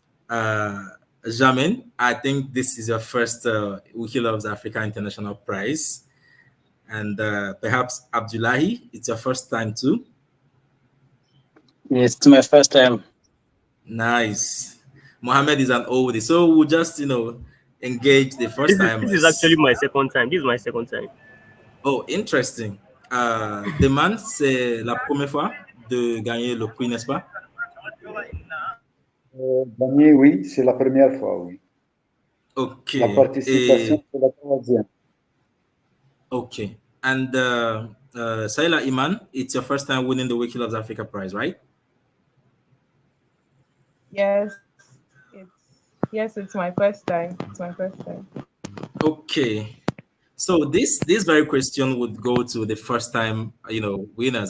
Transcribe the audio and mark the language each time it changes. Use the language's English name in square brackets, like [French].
[English] Jamin, I think this is your first Wiki Loves Africa International Prize. And perhaps Abdullahi, it's your first time too. Yes, it's my first time. Nice. Mohammed is an oldie, so we'll just engage the first This is actually timers. my second time. This is my second time. Oh, interesting. [French] Demain, c'est la première fois de gagner le prix, n'est-ce pas? Gagner, oui, c'est la première fois, oui. Ok. La participation, c'est la troisième. [English] Okay. And Saila Iman, it's your first time winning the Wiki Loves Africa prize, right? Yes, it's my first time. It's my first time. Okay. So this very question would go to the first time winners.